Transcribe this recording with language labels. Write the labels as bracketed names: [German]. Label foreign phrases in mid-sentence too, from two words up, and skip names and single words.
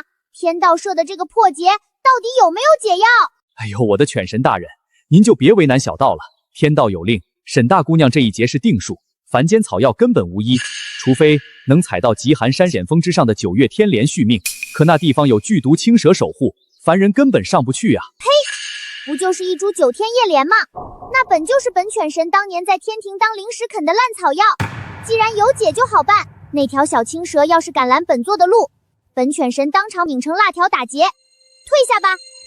[Chinese] 天道社的這個破劫到底有沒有解藥？哎呦，我的犬神大人，您就別為難小道了。天道有令，沈大姑娘這一劫是定數，凡間草藥根本無醫，除非能採到極寒山險峰之上的9月天蓮續命。可那地方有劇毒青蛇守護，凡人根本上不去啊！呸！不就是一株9天葉蓮嗎？那本就是本犬神當年在天庭當零食啃的爛草藥。既然有解就好辦，那條小青蛇要是敢攔本座的路，本犬神當場抿成辣條打劫。退下吧。